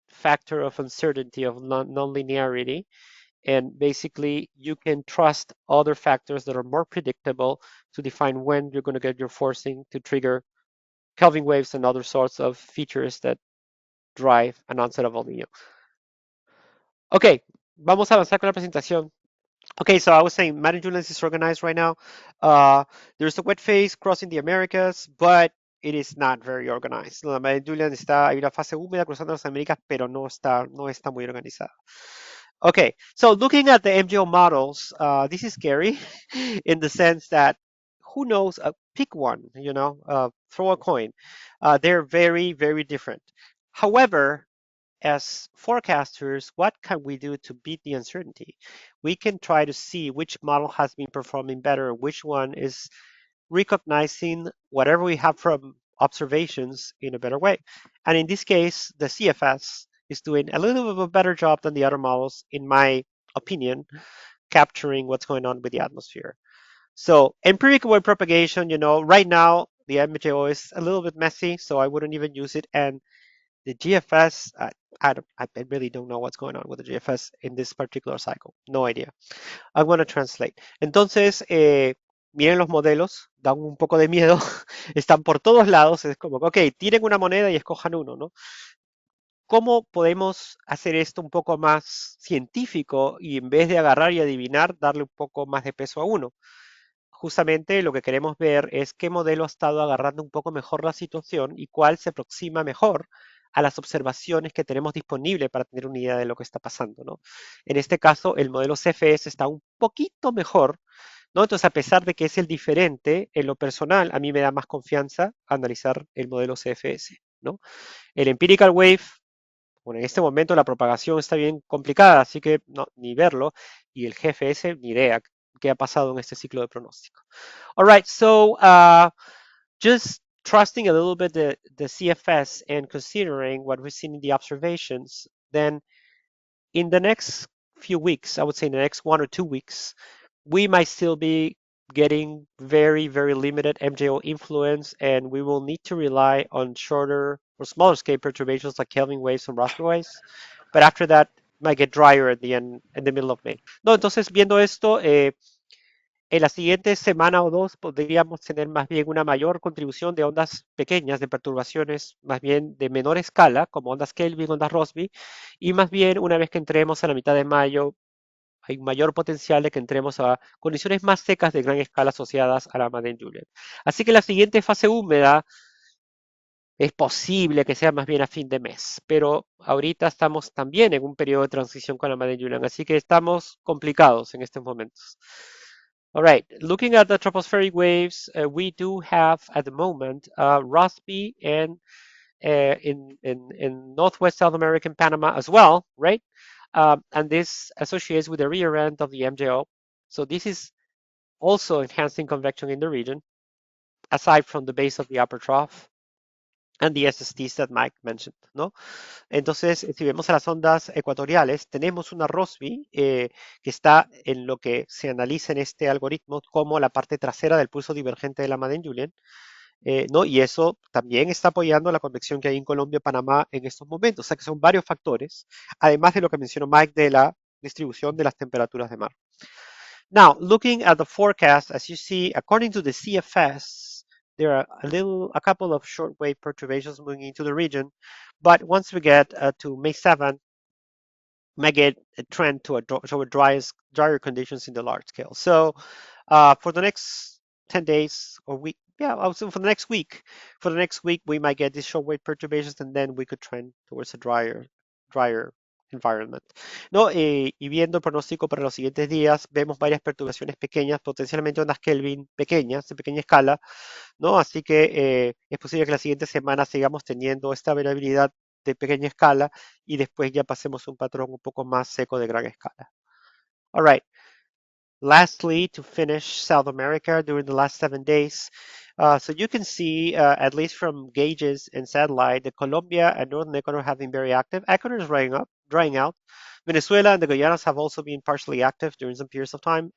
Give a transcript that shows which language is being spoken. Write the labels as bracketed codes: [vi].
[en] factor of uncertainty of non-linearity. And basically, you can trust other factors that are more predictable to define when you're going to get your forcing to trigger Kelvin waves and other sorts of features that drive an onset of El Niño. [es] Ok, vamos a avanzar con la presentación. [en] Okay, so I was saying Madden-Julian is organized right now. There's a wet phase crossing the Americas, but it is not very organized. [es] La Madden-Julian hay una fase húmeda cruzando las Américas, pero no está muy organizada. [en] Okay, so looking at the MJO models, this is scary in the sense that who knows, pick one, throw a coin. They're very, very different. However, as forecasters, what can we do to beat the uncertainty? We can try to see which model has been performing better, which one is recognizing whatever we have from observations in a better way. And in this case, the CFS is doing a little bit of a better job than the other models, in my opinion, capturing what's going on with the atmosphere. So empirical wave propagation, right now the MJO is a little bit messy, so I wouldn't even use it. And the GFS, I really don't know what's going on with the GFS in this particular cycle. No idea. I'm going to translate. [es] Entonces, miren los modelos, dan un poco de miedo, están por todos lados, es como, ok, tiren una moneda y escojan uno, ¿no? ¿Cómo podemos hacer esto un poco más científico y en vez de agarrar y adivinar, darle un poco más de peso a uno? Justamente lo que queremos ver es qué modelo ha estado agarrando un poco mejor la situación y cuál se aproxima mejor a las observaciones que tenemos disponibles para tener una idea de lo que está pasando, ¿no? En este caso, el modelo CFS está un poquito mejor, ¿no? Entonces, a pesar de que es el diferente, en lo personal, a mí me da más confianza analizar el modelo CFS, ¿no? El Empirical Wave, bueno, en este momento la propagación está bien complicada, así que no, ni verlo. Y el GFS, ni idea qué ha pasado en este ciclo de pronóstico. [en] All right, so just trusting a little bit the CFS and considering what we've seen in the observations, then in the next few weeks, I would say in the next 1 or 2 weeks, we might still be getting very, very limited MJO influence, and we will need to rely on shorter or smaller scale perturbations like Kelvin waves and Rossby waves. But after that, it might get drier at the end, in the middle of May. [es] No, entonces viendo esto, en la siguiente semana o dos podríamos tener más bien una mayor contribución de ondas pequeñas, de perturbaciones más bien de menor escala, como ondas Kelvin, ondas Rossby, y más bien una vez que entremos a la mitad de mayo, hay un mayor potencial de que entremos a condiciones más secas de gran escala asociadas a la Madden-Julian. Así que la siguiente fase húmeda es posible que sea más bien a fin de mes, pero ahorita estamos también en un periodo de transición con la Madden-Julian, así que estamos complicados en estos momentos. [en] All right, looking at the tropospheric waves, we do have at the moment Rossby and in Northwest South American Panama as well, right? And this associates with the rear end of the MJO. So this is also enhancing convection in the region, aside from the base of the upper trough and the SSTs that Mike mentioned, ¿no? [es] Entonces, si vemos a las ondas ecuatoriales, tenemos una Rossby que está en lo que se analiza en este algoritmo como la parte trasera del pulso divergente de la Madden-Julian, ¿no? Y eso también está apoyando la convección que hay en Colombia y Panamá en estos momentos. O sea que son varios factores, además de lo que mencionó Mike de la distribución de las temperaturas de mar. [en] Now, looking at the forecast, as you see, according to the CFS, there are a couple of shortwave perturbations moving into the region, but once we get to May 7th, might get a trend toward drier conditions in the large scale. So for the next 10 days or week, I would say for the next week, we might get these shortwave perturbations and then we could trend towards a drier environment, ¿no? [es] Y viendo el pronóstico para los siguientes días, vemos varias perturbaciones pequeñas, potencialmente ondas Kelvin pequeñas, de pequeña escala, ¿no? Así que es posible que la siguiente semana sigamos teniendo esta variabilidad de pequeña escala y después ya pasemos un patrón un poco más seco de gran escala. [en] All right. Lastly, to finish South America during the last 7 days, so you can see, at least from gauges and satellite, that Colombia and Northern Ecuador have been very active. Ecuador is drying out. Venezuela and the Guyanas have also been partially active during some periods of time.